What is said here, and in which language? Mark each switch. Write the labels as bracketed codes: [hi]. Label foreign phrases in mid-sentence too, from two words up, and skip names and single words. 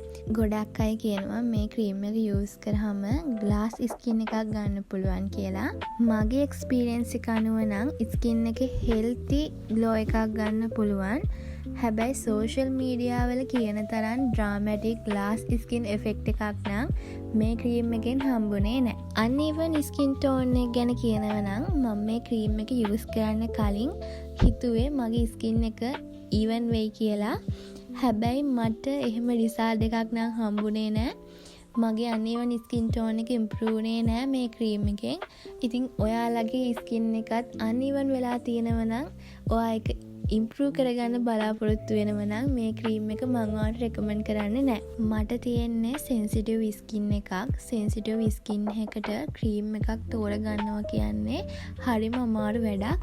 [si] ගොඩක් අය කියනවා මේ ක්‍රීම් එක යූස් කරාම [en] glass skin [si] එකක් ගන්න පුළුවන් කියලා. මගේ එක්ස්පීරියන්ස් එක අනුව නම් ස්කින් එකේ [en] healthy glow [si] එකක් ගන්න පුළුවන්. හැබැයි [en] social media [si] වල කියන තරම් [en] dramatic glass skin effect [si] එකක් නම් මේ ක්‍රීම් එකෙන් හම්බුනේ නෑ. [en] uneven skin tone [si] එක ගැන කියනවා නම් මම මේ ක්‍රීම් එක යූස් කරන්න කලින් හිතුවේ මගේ ස්කින් එක even වෙයි කියලා. හැබැයි මට එහෙම රිසල්ට් එකක් නම් හම්බුනේ නෑ. මගේ [en] uneven skin tone [si] එක improve වුණේ නෑ මේ ක්‍රීම් එකෙන්. ඉතින් ඔයාලගේ ස්කින් එකත් uneven වෙලා තියෙනවා නම් ඔයා ඒක ඉම්ප්‍රූව් කරගන්න බලාපොරොත්තු වෙනව නම් මේ ක්‍රීම් එක මම ඔයාලට රෙකමන්ඩ් කරන්නේ නැහැ. මට තියෙන්නේ [en] sensitive skin [si] එකක්. [en] sensitive skin [si] එකකට ක්‍රීම් එකක් තෝරගන්නවා කියන්නේ හරිම අමාරු වැඩක්.